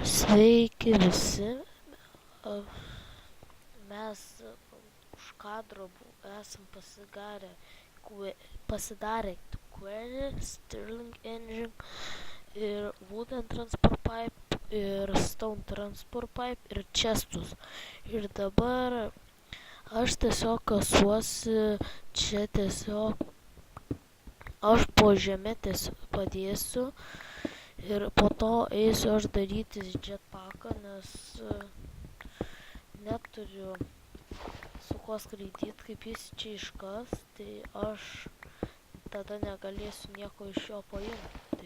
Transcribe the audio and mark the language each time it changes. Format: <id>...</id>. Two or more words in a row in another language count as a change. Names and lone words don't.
<lt>Sveiki visi. Mes už kadro esam pasidarę Query, Stirling Engine ir Wooden Transport Pipe ir Stone Transport Pipe ir Chestus. Ir dabar aš tiesiog kasuosi čia aš po žemę padėsiu ir po to eisiu aš daryti jetpacką, nes neturiu su kuo skraidyti, kaip jis čia iškas, tai aš tada negalėsiu nieko iš jo paimti.</lt>